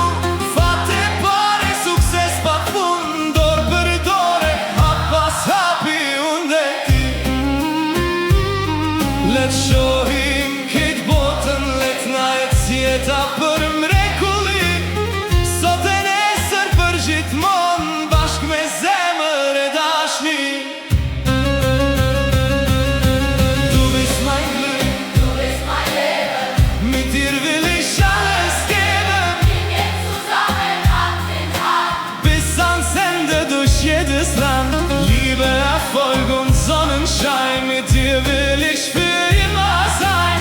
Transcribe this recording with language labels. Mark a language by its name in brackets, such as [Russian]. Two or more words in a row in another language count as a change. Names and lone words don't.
[Albanian] Fate pare, sukses pa fund, dorë për dore, hap pas hapi unë dhe ti. Let shohim këtë botën, let na jetë jeta për mrekulli. Sot e nesër për gjithmon, bashk me zemër e dashni. [German] Liebe Erfolg und Sonnenschein, mit dir will ich für immer sein.